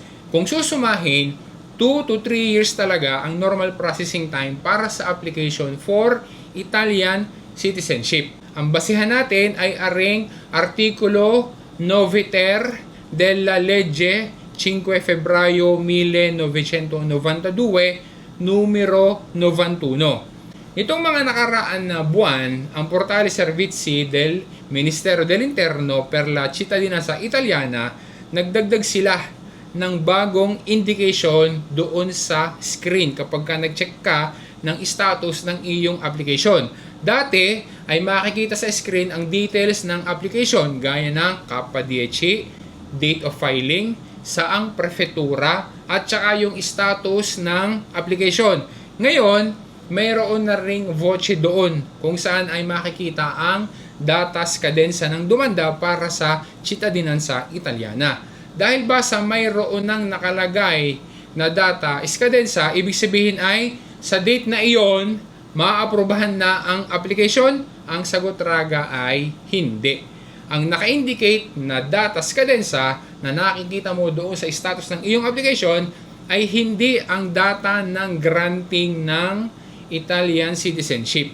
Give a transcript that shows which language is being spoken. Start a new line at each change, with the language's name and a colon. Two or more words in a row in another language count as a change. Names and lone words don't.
Filipino: Kung susumahin,
English: 2 to 3 years
Filipino: talaga ang
English: normal processing time
Filipino: para sa
English: application for Italian citizenship.
Filipino: Ang basihan natin ay aring
Italian: Artikulo 9 ter della legge 5 febbraio 1992 numero 91.
Filipino: Itong mga nakaraan na buwan, ang Portale Servizi del Ministero dell'Interno per la Cittadinanza Italiana, nagdagdag sila ng bagong indication doon sa screen kapag ka nag-check ka ng status ng iyong application. Dati ay makikita sa screen ang details ng application gaya ng KPDC,
English: date of filing,
Filipino: saang prefetura, at saka yung status ng application. Ngayon, mayroon na ring voce doon kung saan ay makikita ang
Italian: data scadenza
Filipino: ng demanda para sa
Italian: cittadinanza italiana.
Filipino: Dahil ba sa mayroon nang nakalagay na
Italian: data scadenza,
Filipino: ibig sabihin ay sa date na iyon, maaprubahan na ang application? Ang sagot Raga ay hindi. Ang naka-indicate na
Italian: data scadenza
Filipino: na nakikita mo doon sa status ng iyong application ay hindi ang data ng granting ng
English: Italian citizenship.